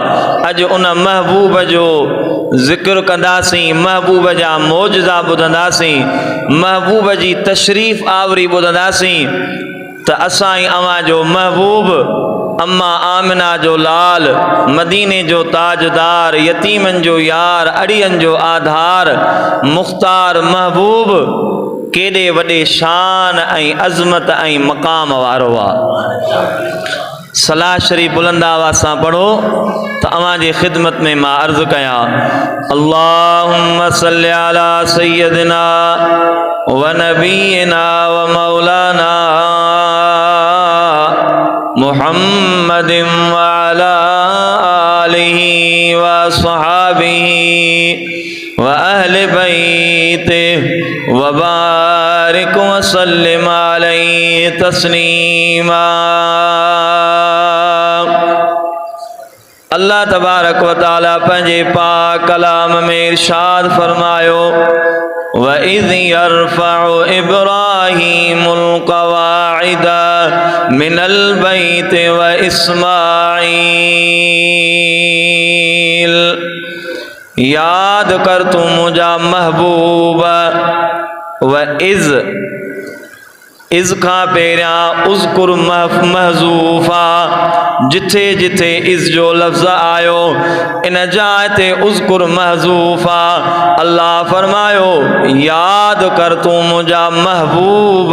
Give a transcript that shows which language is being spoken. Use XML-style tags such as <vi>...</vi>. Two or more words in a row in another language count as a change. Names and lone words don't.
<sd>अॼु उन महबूब जो ज़िक्र कंदासीं, महबूब जा मौजज़ा ॿुधंदासीं, महबूब जी तशरीफ़ आवरी ॿुधंदासीं त असां ई अवां जो महबूब, अम्मा आमिना जो लाल, मदीने जो ताजदार, यतीमनि जो यार, अड़ियनि जो आधार, मुख़्तार महबूब केॾे वॾे शान ऐं अज़मत ऐं मक़ाम वारो आहे। सलाह शरीफ़ बुलंद आवाज़ सां पढ़ो त अवां जी ख़िदमत में मां अर्ज़ु कयां,</sd> <ar>اللهم صل على سيدنا و نبينا و مولانا محمد و على آله و صحبه و أهل بيته و بارك و سلم عليه تسليما.</ar> <sd>अल्लाह तबारक व तआला पंहिंजे पाक कलाम में इरशाद फरमायो,</sd> <ar>و إذ يرفع إبراهيم القواعد من البيت و إسماعيل.</ar> <sd>याद कर तू मुझा महबूब, व इज़ खां पहिरियां</sd> <ar>اذكر محذوفا,</ar> <sd>जिथे जिथे इज़ जो लफ़्ज़ आयो इन जाइ ते</sd> <ar>اذكر محذوفا.</ar> <sd>अल्लाह फरमायो याद कर तू मुझा महबूब।</sd>